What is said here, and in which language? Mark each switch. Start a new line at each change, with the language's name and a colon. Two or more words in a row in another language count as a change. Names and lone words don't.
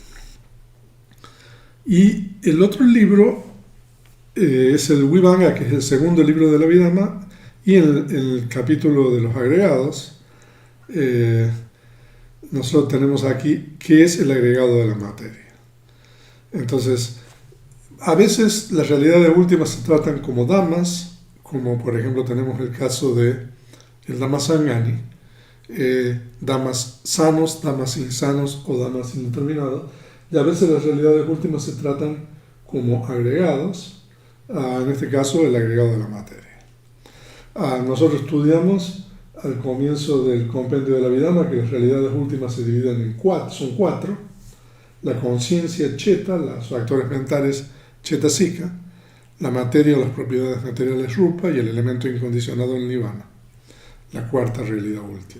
Spanish: Y el otro libro es el Vibhanga, que es el segundo libro de la Abhidhamma, y en el capítulo de los agregados, nosotros tenemos aquí qué es el agregado de la materia. Entonces, a veces las realidades últimas se tratan como dhammas, como por ejemplo tenemos el caso de el Dhamma Sangani, dhammas sanos, dhammas insanos o dhammas indeterminados, y a veces las realidades últimas se tratan como agregados, en este caso el agregado de la materia. Nosotros estudiamos al comienzo del compendio de la Abhidhamma que las realidades últimas se dividen en son cuatro: la conciencia cheta, los factores mentales chetasika, la materia o las propiedades materiales rupa, y el elemento incondicionado el nirvana, la cuarta realidad última.